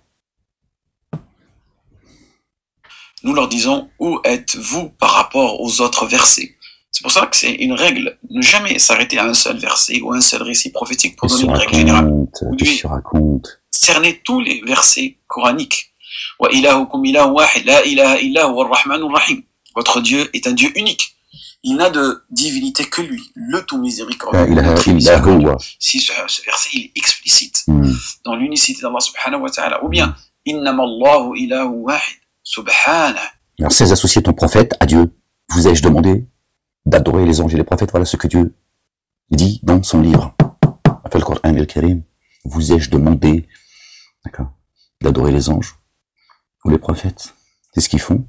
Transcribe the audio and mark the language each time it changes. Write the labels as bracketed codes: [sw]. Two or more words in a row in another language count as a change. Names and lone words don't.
[fr] nous leur disons où êtes-vous par rapport aux autres versets. C'est pour ça que c'est une règle, ne jamais s'arrêter à un seul verset ou un seul récit prophétique pour donner une règle générale. Qu'est-ce que raconte cerner tous les versets coraniques. [ar] وَإِلَٰهُكُمْ إِلَٰهٌ وَاحِدٌ لَا إِلَٰهَ إِلَّا هُوَ الرَّحْمَٰنُ الرَّحِيمُ. [fr] Votre Dieu est un Dieu unique. Il n'a de divinité que lui, le tout miséricordieux. Si ce verset il est explicite dans l'unicité d'Allah [ar] سبحانه وتعالى, [fr] ou bien [ar] إنما الله إله واحد سبحانه. [fr] Alors, ces associés ton prophète à Dieu, vous ai-je demandé d'adorer les anges et les prophètes? Voilà ce que Dieu dit dans son livre. Le Coran al-Karim. Vous ai-je demandé, d'accord, d'adorer les anges ou les prophètes? C'est ce qu'ils font.